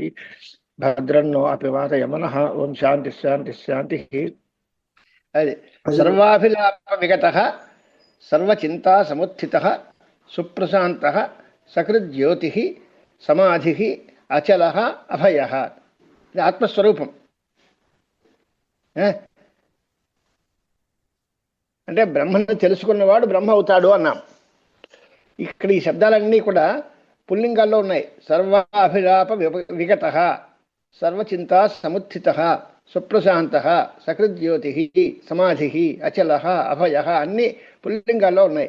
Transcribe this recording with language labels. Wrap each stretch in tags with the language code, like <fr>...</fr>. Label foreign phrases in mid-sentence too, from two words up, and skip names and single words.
<sa>भद्रं नो अपिवादयमनः। ओं शान्तिः शान्तिः शान्तिः। सर्वाभिलापविगतः सर्वचिन्तासमुत्थितः सुप्रशान्तः सकृज्योतिः समाधिः अचलः अभयः.</sa> <te>ఇది ఆత్మస్వరూపం. అంటే బ్రహ్మను తెలుసుకున్నవాడు బ్రహ్మ అవుతాడు అన్నాం. ఇక్కడ ఈ శబ్దాలన్నీ కూడా పుల్లింగాల్లో ఉన్నాయి.</te> <sa>సర్వాభిలాప విగతః సర్వచింతా సముత్థితః సుప్రశాంతః సకృజ్యోతిః సమాధిః అచలః అభయః</sa> <te>అన్ని పుల్లింగాల్లో ఉన్నాయి.</te>